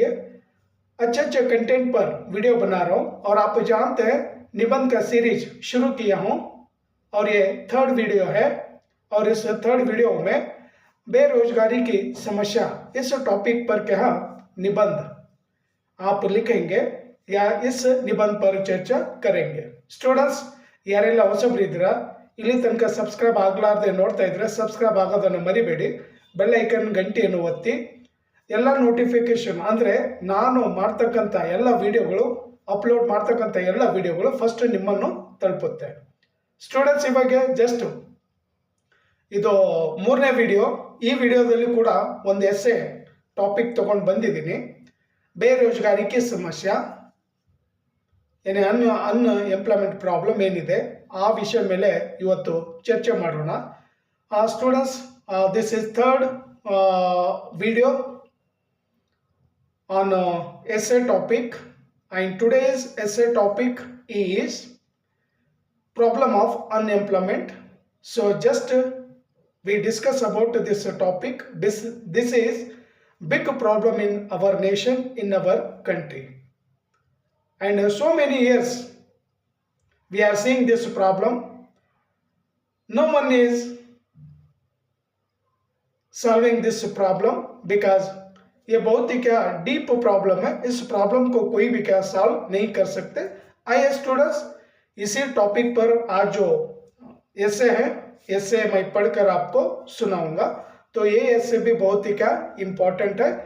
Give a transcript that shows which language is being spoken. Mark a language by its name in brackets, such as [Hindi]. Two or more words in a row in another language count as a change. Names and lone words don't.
[Hindi] अच्छे अच्छे कंटेंट पर वीडियो बना रहा हूँ और आप जानते हैं निबंध का सीरीज शुरू किया हूँ और ये [English] third video [Hindi] है। और इस [English] third video [Hindi] में बेरोजगारी की समस्या इस टॉपिक पर क्या निबंध आप लिखेंगे या इस निबंध पर चर्चा करेंगे। [Kannada] ಸ್ಟೂಡೆಂಟ್ಸ್, ಯಾರೆಲ್ಲ ಹೊಸಬರಿದ್ದೀರಾ, ಇಲ್ಲಿ ತನಕ ಸಬ್ಸ್ಕ್ರೈಬ್ ಆಗಲಾರದೆ ನೋಡ್ತಾ ಇದ್ರೆ ಸಬ್ಸ್ಕ್ರೈಬ್ ಆಗೋದನ್ನು ಮರಿಬೇಡಿ. [English] bell icon [Kannada] ಗಂಟೆಯನ್ನು ಒತ್ತಿ ಎಲ್ಲ ನೋಟಿಫಿಕೇಶನ್ ಅಂದರೆ ನಾನು ಮಾಡ್ತಕ್ಕಂಥ ಎಲ್ಲ ವಿಡಿಯೋಗಳು, ಅಪ್ಲೋಡ್ ಮಾಡ್ತಕ್ಕಂಥ ಎಲ್ಲ ವಿಡಿಯೋಗಳು ಫಸ್ಟ್ ನಿಮ್ಮನ್ನು ತಲುಪುತ್ತೆ. ಸ್ಟೂಡೆಂಟ್ಸ್, ಇವಾಗ ಜಸ್ಟ್ ಇದು ಮೂರನೇ ವಿಡಿಯೋ. ಈ ವಿಡಿಯೋದಲ್ಲಿ ಕೂಡ ಒಂದು [English] essay topic [Kannada] ತಗೊಂಡು ಬಂದಿದ್ದೀನಿ. [Hindi] बेरोज़गारी की समस्या [Kannada] ಏನೇ [English] unemployment problem [Kannada] ಏನಿದೆ ಆ ವಿಷಯ ಮೇಲೆ ಇವತ್ತು ಚರ್ಚೆ ಮಾಡೋಣ. [English] Students, this is third video on essay topic, and today's essay topic is problem of unemployment. So just we discuss about this topic. This is big problem in our nation, in our country, and so many years we are seeing this problem. No one is solving this problem because [Hindi] ये बहुत ही क्या डीप प्रॉब्लम है. इस प्रॉब्लम को कोई भी क्या सॉल्व नहीं कर सकते. आइए स्टूडेंट्स, इसी टॉपिक पर आज जो एसे है, एसे मैं पढ़कर आपको सुनाऊंगा. तो ये एसे भी बहुत ही क्या इम्पोर्टेंट है.